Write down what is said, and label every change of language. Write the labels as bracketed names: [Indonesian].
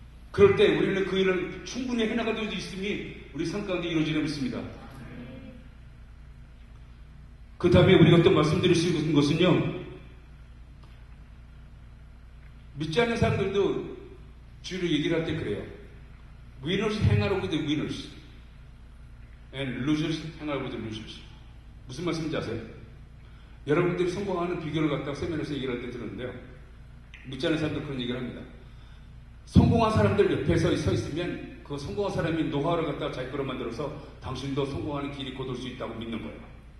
[Korean] 그럴 때 우리는 그 일을 충분히 해나갈 수 있음이 우리 삶 가운데 이루어지려 믿습니다. 그 다음에 우리가 또 말씀드릴 수 있는 것은요, 믿지 않는 사람들도 주를 얘기를 할 때 그래요. [English] Winners hang out with the winners and losers hang out with the losers. [Korean] 무슨 말씀인지 아세요? 여러분들이 성공하는 비결을 갖다가 세면에서 얘기를 할 때 들었는데요, 믿지 않는 사람들 그런 얘기를 합니다. 성공한 사람들 옆에 서 있으면 그 성공한 사람이 노하우를 갖다가 자기 거로 만들어서 당신도 성공하는 길이 곧 올 수 있다고 믿는 거예요.